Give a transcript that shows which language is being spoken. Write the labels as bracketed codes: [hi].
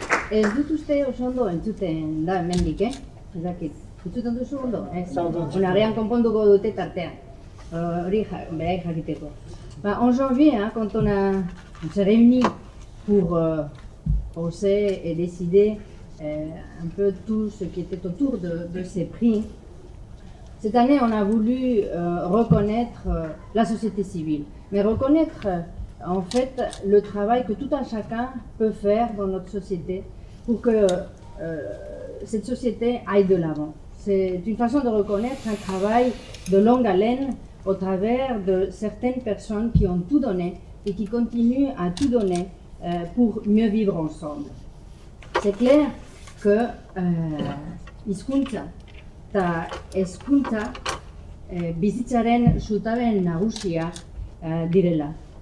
[eu] Ez dut uste oso ondo entzuten da hemendik, Ez dakit. Entzuten duzu ondo? Agian konponduko dute tartean. Hori berai jakiteko. [fr] En janvier, quand on s'est réunis pour penser et décider un peu tout ce qui était autour de ces prix, cette année on a voulu reconnaître la société civile, mais reconnaître en fait le travail que tout un chacun peut faire dans notre société pour que cette société aille de l'avant. C'est une façon de reconnaître un travail de longue haleine au travers de certaines personnes qui ont tout donné et qui continuent à tout donner pour mieux vivre ensemble. C'est clair que [eu] hizkuntza eta hezkuntza bizitzaren zutaben nagusia direla.